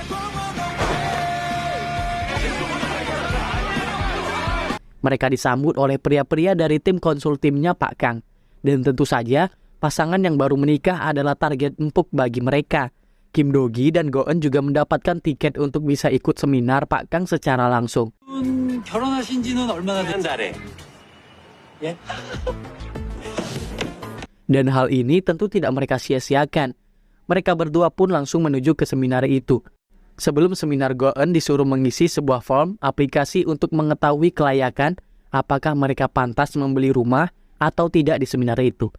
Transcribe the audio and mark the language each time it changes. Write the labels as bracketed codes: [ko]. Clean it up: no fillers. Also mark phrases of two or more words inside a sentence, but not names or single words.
[id] Mereka disambut oleh pria-pria dari tim konsul timnya Pak Kang. Dan tentu saja, pasangan yang baru menikah adalah target empuk bagi mereka. Kim Do-gi dan Go-eun juga mendapatkan tiket untuk bisa ikut seminar Pak Kang secara langsung. [ko] 결혼하신 지는 얼마나 됐죠? [id] Dan hal ini tentu tidak mereka sia-siakan. Mereka berdua pun langsung menuju ke seminar itu. Sebelum seminar, Go-eun disuruh mengisi sebuah form aplikasi untuk mengetahui kelayakan apakah mereka pantas membeli rumah atau tidak di seminar itu.